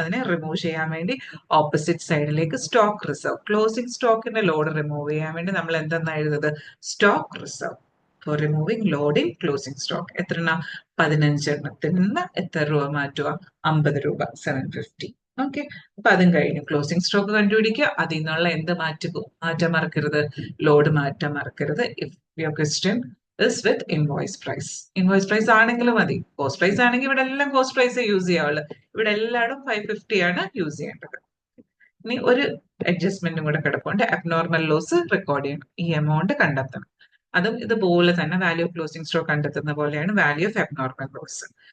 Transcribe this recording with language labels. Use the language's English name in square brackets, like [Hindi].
[Malayalam] അതിനെ റിമൂവ് ചെയ്യാൻ വേണ്ടി ഓപ്പോസിറ്റ് സൈഡിലേക്ക് stock reserve, closing സ്റ്റോക്കിന്റെ load remove ചെയ്യാൻ വേണ്ടി നമ്മൾ എന്തെന്നാ എഴുതുന്നത്? [English] Stock reserve for removing loading closing stock. [Malayalam] എത്ര? 15 എണ്ണത്തിൽ നിന്ന് എത്ര രൂപ മാറ്റുക? 50 രൂപ, 750. ഓക്കെ, അപ്പൊ അതും കഴിഞ്ഞു. ക്ലോസിംഗ് സ്റ്റോക്ക് കണ്ടുപിടിക്കുക, അതിൽ നിന്നുള്ള എന്ത് മാറ്റാൻ മറക്കരുത്? ലോഡ് മാറ്റാൻ മറക്കരുത്. [English] If your question is with invoice price. [Malayalam] Invoice price ആണെങ്കിലും മതി. കോസ്റ്റ് പ്രൈസ് ആണെങ്കിൽ ഇവിടെ എല്ലാം കോസ്റ്റ് പ്രൈസ് യൂസ് ചെയ്യാവുള്ളൂ. ഇവിടെ എല്ലായിടും 550 ആണ് യൂസ് ചെയ്യേണ്ടത്. ഇനി ഒരു അഡ്ജസ്റ്റ്മെന്റും കൂടെ കിടപ്പുണ്ട്. അബ്നോർമൽ ലോസ് റെക്കോർഡ് ചെയ്യണം, ഈ എമൗണ്ട് കണ്ടെത്തണം. അതും ഇതുപോലെ തന്നെ വാല്യൂ ഓഫ് ക്ലോസിംഗ് സ്റ്റോക്ക് കണ്ടെത്തുന്ന പോലെയാണ് വാല്യൂ ഓഫ് അബ്നോർമൽ ലോസ്.